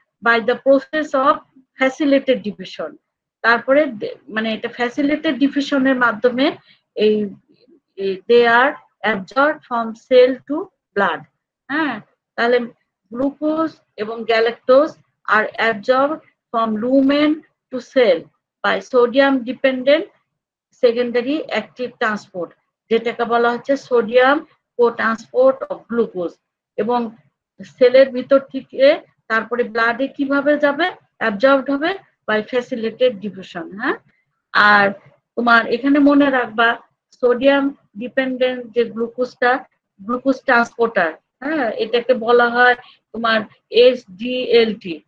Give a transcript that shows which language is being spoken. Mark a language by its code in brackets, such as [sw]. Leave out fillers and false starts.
[en] By the process of facilitated diffusion. [bn] তারপরে মানে এটা ফ্যাসিলিটেড ডিফিউশনের মাধ্যমে এই [en] They are absorb from cell to blood. [bn] হ্যাঁ, তাহলে গ্লুকোজ এবং galactose আর absorb [en] from lumen to cell by sodium dependent secondary active transport, [bn] যেটাকে বলা হচ্ছে [en] Sodium co transport of glucose. [bn] এবং সেলের ভিতর থেকে তারপরে ব্লাডে কিভাবে যাবে, অ্যাবজর্বড হবে [en] By facilitated diffusion. [bn] হ্যাঁ, আর তোমার এখানে মনে রাখবা সোডিয়াম ডিপেন্ডেন্ট যে গ্লুকোজটা, গ্লুকোজ ট্রান্সপোর্টার, হ্যাঁ, এটাকে বলা হয় তোমার SGLT।